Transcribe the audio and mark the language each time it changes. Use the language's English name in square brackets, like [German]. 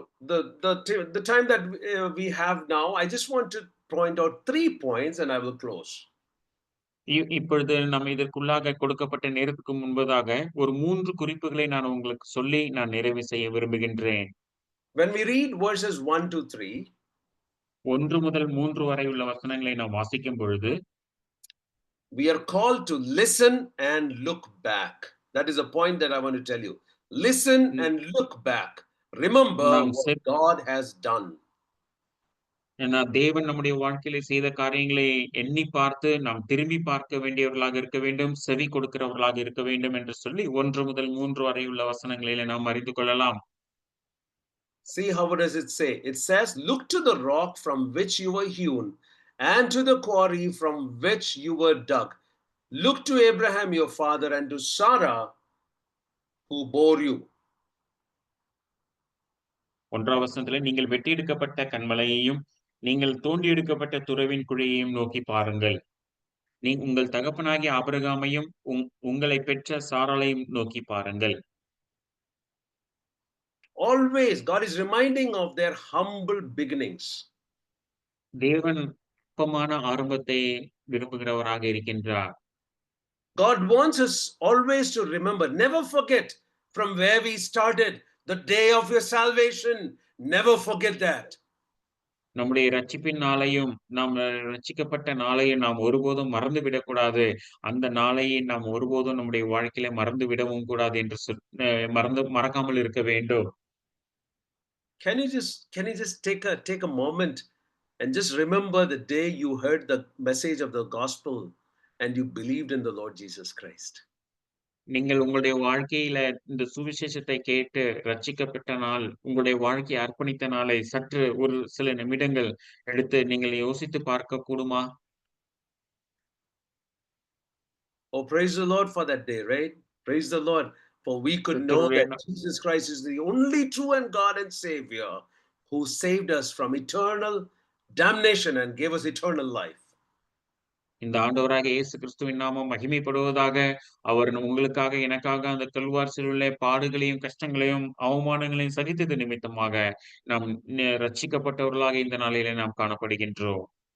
[English] The time that we have now, I just want to point out 3 points and I will close. [Tamil] இப்பொழுது நம்ம இதற்குள்ளாக கொடுக்கப்பட்ட நேரத்துக்கு முன்பதாக, ஒரு 3 குறிப்புகளை நான் உங்களுக்கு சொல்லி நான் நிறைவு செய்ய விரும்புகின்றேன். [English] When we read verses 1 to 3, [Tamil] 1 முதல் 3 வரை உள்ள வசனங்களை நாம் வாசிக்கும் பொழுது, [English] we are called to listen and look back. That is a point that I want to tell you. Listen hmm and look back. Remember [Tamil] நாம் [English] what God has done. [Tamil] ஏன்னா தேவன் நம்முடைய வாழ்க்கையிலே செய்த காரியங்களை எண்ணி பார்த்து, நாம் திரும்பி பார்க்க வேண்டியவர்களாக இருக்க வேண்டும். செவி கொடுக்கிறவர்களாக இருக்க வேண்டும் என்று சொல்லி 1 முதல் 3 வரையுள்ள வசனங்களிலே நாம் அறிந்து கொள்ளலாம். [English] See how does it say? It says, look to the rock from which you were hewn, and to the quarry from which you were dug. Look to Abraham your father and to Sarah who bore you. [Tamil] 1ஆம் வசனத்திலே, நீங்கள் வெட்டி எடுக்கப்பட்ட கன்மலையையும், நீங்கள் தோண்டி எடுக்கப்பட்ட துறவின் குழியையும் நோக்கி பாருங்கள். உங்கள் தகப்பனாகிய ஆபிரகாமையும், உங்களைப் பெற்ற சாராளையும் நோக்கி பாருங்கள். [English] Always, God is reminding of their humble beginnings. [Tamil] தேவன் நுட்பமான ஆரம்பத்தை விரும்புகிறவராக இருக்கின்றார். [English] God wants us always to remember, never forget from where we started, the day of your salvation. Never forget that. [Tamil] நம்முடைய ரட்சிப்பின் நாளையும், நாம் ரட்சிக்கப்பட்ட நாளையும் நாம் ஒருபோதும் மறந்து விடக்கூடாது. அந்த நாளை நாம் ஒருபோதும் நம்முடைய வாழ்க்கையில மறந்து விடவும் கூடாது என்று மறக்காமல் இருக்க வேண்டும். [English] Can you just take a moment and just remember the day you heard the message of the gospel and you believed in the Lord Jesus Christ? [Tamil] நீங்கள் உங்களுடைய வாழ்க்கையில இந்த சுவிசேஷத்தை கேட்டு ரட்சிக்கப்பட்ட நாள், உங்களுடைய வாழ்க்கையை அர்ப்பணித்த நாளை சற்று ஒரு சில நிமிடங்கள் எடுத்து நீங்கள் யோசித்து பார்க்க கூடுமா? [English] Oh, praise the Lord for that day, right? Praise the Lord, for we could know [Tamil] கர்த்தருடைய [English] that Jesus Christ is the only true and God and Savior who saved us from eternal damnation and gave us eternal life. [Tamil] இந்த ஆண்டவராகிய இயேசு கிறிஸ்துவின் நாமம் மகிமைப்படுவதாக. அவர் உங்களுக்காக, எனக்காக அந்த கல்வாரி சிலுவையிலே பாடுகளையும், கஷ்டங்களையும், அவமானங்களையும் சகித்தது நிமித்தமாக நாம் ரட்சிக்கப்பட்டவர்களாக இந்த நாளிலே நாம் காணப்படுகின்றோம்.